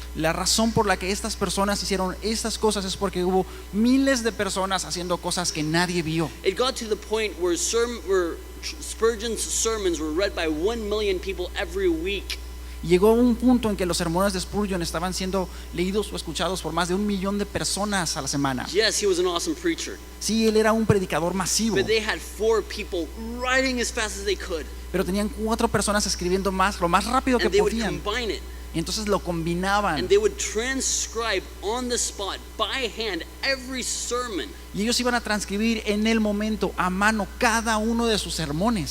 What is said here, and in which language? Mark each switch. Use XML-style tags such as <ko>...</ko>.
<es>la razón por la que estas personas hicieron estas cosas es porque hubo miles de personas haciendo cosas que nadie vio.</es> <en>It got to the point where Spurgeon's sermons were read by 1 million people every week.</en> <es>Llegó un punto en que los sermones de Spurgeon estaban siendo leídos o escuchados por más de 1 millón de personas a la semana.</es> <en>Yes, he was an awesome preacher,</en> <es>Sí, él era un predicador masivo,</es> <en>but they had 4 people writing as fast as they could,</en> <es>pero tenían 4 personas escribiendo lo más rápido que</es> <en>and they would</en> <es>podían.</es> <en>combine it,</en> <es>Y entonces lo combinaban.</es> <en>and they would transcribe on the spot by hand every sermon,</en> <es>Y ellos iban a transcribir en el momento, a mano, cada uno de sus sermones,</es>